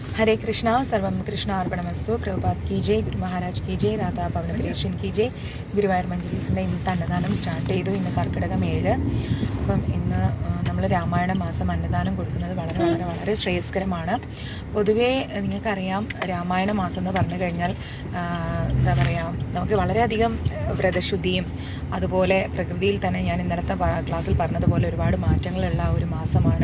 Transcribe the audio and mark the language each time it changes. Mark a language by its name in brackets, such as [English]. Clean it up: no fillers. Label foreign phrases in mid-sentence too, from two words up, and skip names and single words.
[Hindi] हरे कृष्णा [Sanskrit] सर्वम कृष्ण अर्पणमस्तु [Hindi] प्रभुपाद की जय ഗുരു മഹാരാജ് की जय രാധാ പവന പരീക്ഷൻ की जय [Malayalam] ഗുരുവായൂർ മഞ്ജരീസിൻ്റെ ഇന്നത്തെ അന്നദാനം സ്റ്റാർട്ട് ചെയ്തു. ഇന്ന് കർക്കിടകം 7. അപ്പം ഇന്ന് നമ്മൾ രാമായണ മാസം അന്നദാനം കൊടുക്കുന്നത് വളരെ വളരെ വളരെ ശ്രേയസ്കരമാണ്. പൊതുവേ നിങ്ങൾക്കറിയാം, രാമായണ മാസം എന്ന് പറഞ്ഞു കഴിഞ്ഞാൽ എന്താ പറയുക, നമുക്ക് വളരെയധികം വ്രതശുദ്ധിയും അതുപോലെ പ്രകൃതിയിൽ തന്നെ ഞാൻ ഇന്നലത്തെ ക്ലാസ്സിൽ പറഞ്ഞതുപോലെ ഒരുപാട് മാറ്റങ്ങളുള്ള ഒരു മാസമാണ്.